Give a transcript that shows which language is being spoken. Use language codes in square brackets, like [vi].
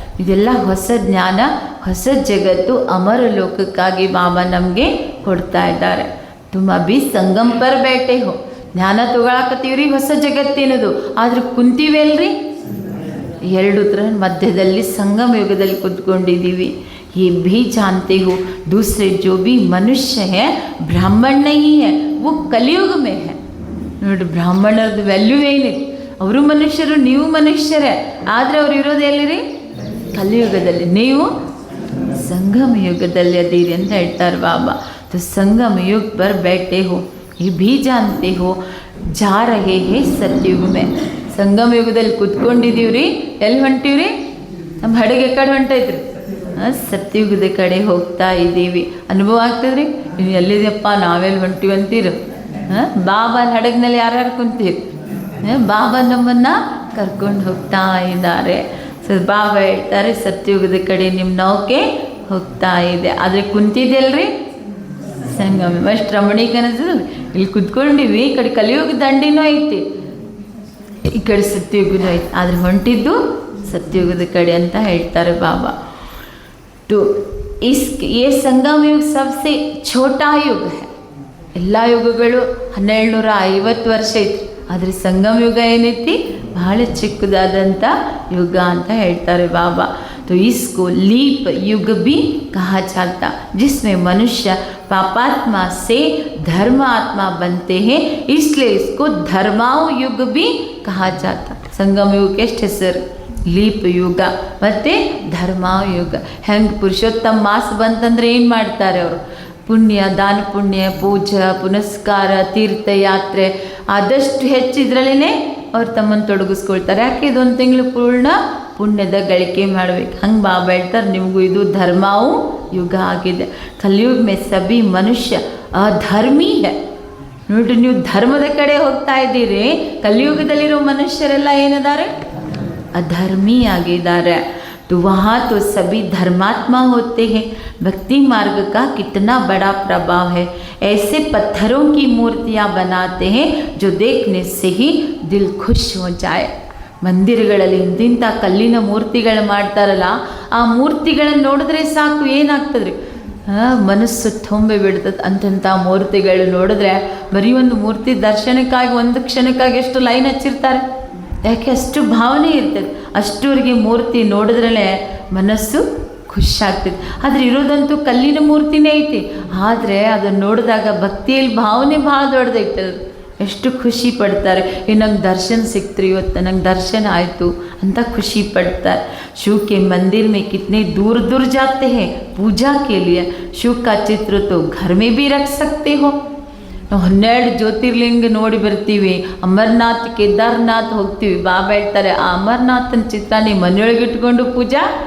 [kn] ಇದೆಲ್ಲ ಹೊಸ ಜ್ಞಾನ, ಹೊಸ ಜಗತ್ತು, ಅಮರ ಲೋಕಕ್ಕಾಗಿ ಬಾಬಾ ನಮಗೆ ಕೊಡ್ತಾ ಇದ್ದಾರೆ. [hi] ತುಮ್ ಅಭಿ ಸಂಗಮ್ ಪರ್ ಬೇಟೆ ಹೋ. [kn] ಜ್ಞಾನ ತೊಗೊಳಕತ್ತೀವ್ರಿ ಹೊಸ ಜಗತ್ತಿನದು, ಆದ್ರೆ ಕುಂತೀವಲ್ರಿ ಎರಡು ಥರ ಮಧ್ಯದಲ್ಲಿ ಸಂಗಮ ಯುಗದಲ್ಲಿ ಕುತ್ಕೊಂಡಿದ್ದೀವಿ. [hi] ये भी जानते हो दूसरे जो भी मनुष्य है ब्राह्मण नहीं है, वो कलियुग में है. [kn] ನೋಡಿ ಬ್ರಾಹ್ಮಣರದ್ದು ವ್ಯಾಲ್ಯೂ ಏನಿದೆ. ಅವರು ಮನುಷ್ಯರು, ನೀವು ಮನುಷ್ಯರೇ, ಆದರೆ ಅವ್ರು ಇರೋದು ಎಲ್ಲಿರಿ ಕಲಿಯುಗದಲ್ಲಿ. ನೀವು ಸಂಗಮ ಯುಗದಲ್ಲಿ ಅದೀರಿ ಅಂತ ಹೇಳ್ತಾರೆ ಬಾಬಾ. [hi] तो संगम युग पर बैठे हो, ये भी जानते हो जा रहे हैं सतयुग में. [kn] ಸಂಗಮ ಯುಗದಲ್ಲಿ ಕುತ್ಕೊಂಡಿದ್ದೀವ್ರಿ. ಎಲ್ಲಿ ಹೊಂಟೀವ್ರಿ? ನಮ್ಮ ಹಡಗೆ ಕಡೆ ಹೊಂಟೈತ್ರಿ, ಸತ್ಯುಗದ ಕಡೆ ಹೋಗ್ತಾ ಇದ್ದೀವಿ. ಅನುಭವ ಆಗ್ತದ್ರಿ. ನೀವು ಎಲ್ಲಿದೆಯಪ್ಪ ನಾವೆಲ್ಲಿ ಹೊಂಟೀವಿ ಅಂತೀರು. ಬಾಬಾ ಹಡಗಿನಲ್ಲಿ ಯಾರ್ಯಾರು ಕುಂತೀರಿ? ಬಾಬಾ ನಮ್ಮನ್ನು ಕರ್ಕೊಂಡು ಹೋಗ್ತಾ ಇದ್ದಾರೆ. ಸೊ ಬಾಬಾ ಹೇಳ್ತಾರೆ ಸತ್ಯುಗದ ಕಡೆ ನಿಮ್ಮ ನೌಕೆ ಹೋಗ್ತಾ ಇದೆ. ಆದರೆ ಕುಂತಿದ್ದೆಲ್ರಿ ಸಂಗಮ. ಅಷ್ಟು ರಮಣೀಕ ಅನಿಸ್ತದೆ. ಇಲ್ಲಿ ಕುತ್ಕೊಂಡಿವಿ, ಈ ಕಡೆ ಕಲಿಯುಗ ದಂಡಿನೂ ಐತಿ, ಈ ಕಡೆ ಸತ್ಯುಗನೂ ಐತಿ, ಆದರೆ ಹೊಂಟಿದ್ದು ಸತ್ಯುಗದ ಕಡೆ ಅಂತ ಹೇಳ್ತಾರೆ ಬಾಬಾ. [hi] तो ये संगम युग सबसे छोटा युग है. [kn] ಎಲ್ಲ ಯುಗಗಳು 1250 ವರ್ಷ ಐತಿ, ಆದರೆ ಸಂಗಮ ಯುಗ ಏನೈತಿ ಬಹಳ ಚಿಕ್ಕದಾದಂಥ ಯುಗ ಅಂತ ಹೇಳ್ತಾರೆ ಬಾಬಾ. [hi] तो इसको लीप युग भी कहा जाता, जिसमें मनुष्य पापात्मा से धर्मात्मा बनते हैं, इसलिए इसको धर्माओ युग भी कहा जाता. [kn] संगम युग ಎಷ್ಟು ಹೆಸರು? ಲೀಪ್ ಯುಗ ಮತ್ತು ಧರ್ಮಯುಗ. ಹೆಂಗೆ ಪುರುಷೋತ್ತಮ ಮಾಸ ಬಂತಂದ್ರೆ ಏನು ಮಾಡ್ತಾರೆ ಅವರು? ಪುಣ್ಯ, ದಾನ ಪುಣ್ಯ, ಪೂಜಾ ಪುನಸ್ಕಾರ, ತೀರ್ಥಯಾತ್ರೆ ಆದಷ್ಟು ಹೆಚ್ಚು ಇದರಲ್ಲೇ ಅವ್ರು ತಮ್ಮನ್ನು ತೊಡಗಿಸ್ಕೊಳ್ತಾರೆ. ಯಾಕೆ ಇದೊಂದು ತಿಂಗಳು ಪೂರ್ಣ ಪುಣ್ಯದ ಗಳಿಕೆ ಮಾಡಬೇಕು. ಹಂಗೆ ಬಾಬಾ ಹೇಳ್ತಾರೆ ನಿಮಗೂ ಇದು ಧರ್ಮವು ಯುಗ ಆಗಿದೆ. [hi] ಕಲಿಯುಗ ಮೇ ಸಭಿ ಮನುಷ್ಯ ಅಧರ್ಮಿ ಹೇ. [kn] ನೋಡ್ರಿ, ನೀವು ಧರ್ಮದ ಕಡೆ ಹೋಗ್ತಾ ಇದ್ದೀರಿ. ಕಲಿಯುಗದಲ್ಲಿರೋ ಮನುಷ್ಯರೆಲ್ಲ ಏನದಾರೆ? अधर्मी आगेदार. [hi] तो वहाँ तो सभी धर्मात्मा होते हैं. भक्ति मार्ग का कितना बड़ा प्रभाव है. ऐसे पत्थरों की मूर्तियाँ बनाते हैं जो देखने से ही दिल खुश हो जाए. [kn] ಮಂದಿರಗಳಲ್ಲಿ ಇಂತಿಂಥ ಕಲ್ಲಿನ ಮೂರ್ತಿಗಳು ಮಾಡ್ತಾರಲ್ಲ, ಆ ಮೂರ್ತಿಗಳನ್ನು ನೋಡಿದ್ರೆ ಸಾಕು ಏನಾಗ್ತದ್ರಿ, ಮನಸ್ಸು ತುಂಬಿ ಬಿಡ್ತದೆ. ಅಂಥ ಮೂರ್ತಿಗಳು ನೋಡಿದ್ರೆ ಬರೀ ಒಂದು ಮೂರ್ತಿ ದರ್ಶನಕ್ಕಾಗಿ ಒಂದು ಕ್ಷಣಕ್ಕಾಗಿ ಎಷ್ಟು ಲೈನ್ ಹಚ್ಚಿರ್ತಾರೆ. ಯಾಕೆ? ಅಷ್ಟು ಭಾವನೆ ಇರ್ತದೆ. ಅಷ್ಟೂರಿಗೆ ಮೂರ್ತಿ ನೋಡಿದ್ರೇ ಮನಸ್ಸು ಖುಷಿಯಾಗ್ತದೆ. ಆದರೆ ಇರೋದಂತೂ ಕಲ್ಲಿನ ಮೂರ್ತಿನೇ ಐತಿ, ಆದರೆ ಅದನ್ನು ನೋಡಿದಾಗ ಭಕ್ತಿಯಲ್ಲಿ ಭಾವನೆ ಭಾಳ ದೊಡ್ಡದೈತದ. ಎಷ್ಟು ಖುಷಿ ಪಡ್ತಾರೆ. ನಂಗೆ ದರ್ಶನ ಸಿಕ್ತ್ರಿ, ಇವತ್ತು ನಂಗೆ ದರ್ಶನ ಆಯಿತು ಅಂತ ಖುಷಿ ಪಡ್ತಾರೆ. [hi] शिव के मंदिर में कितने दूर दूर जाते हैं पूजा के लिए. शिव का चित्र तो घर में भी रख सकते हो. [kn] 12 ಜ್ಯೋತಿರ್ಲಿಂಗ ನೋಡಿ ಬರ್ತೀವಿ. ಅಮರನಾಥ್, ಕೇದಾರ್ನಾಥ್ ಹೋಗ್ತೀವಿ. ಬಾಬಾ ಹೇಳ್ತಾರೆ ಆ ಅಮರನಾಥನ ಚಿತ್ರ ನಿಮ್ಮ ಮನೆಯೊಳಗೆ ಇಟ್ಕೊಂಡು ಪೂಜಾ